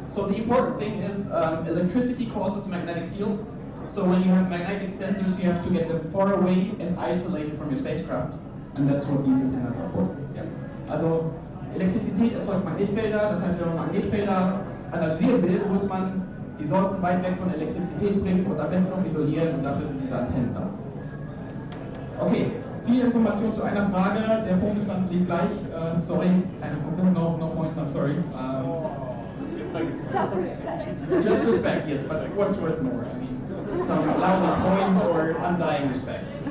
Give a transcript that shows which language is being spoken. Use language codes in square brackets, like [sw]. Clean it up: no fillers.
[en] So the important thing is electricity causes magnetic fields. So when you have magnetic sensors, you have to get them far away and isolated from your spacecraft. And that's what these antennas are for. Yeah. [de] Also Elektrizität erzeugt Magnetfelder. Das heißt, wenn man Magnetfelder analysieren will, muss man die Sonden weit weg von Elektrizität bringen und am besten noch isolieren. Und dafür sind diese Antennen da. Okay. Viel Information zu einer Frage. Der Punktestand liegt gleich. [en] Sorry, [de] keine Punkte. [en] No points. I'm sorry. Just respect, yes, but what's worth more? I mean, some lousy points or undying respect.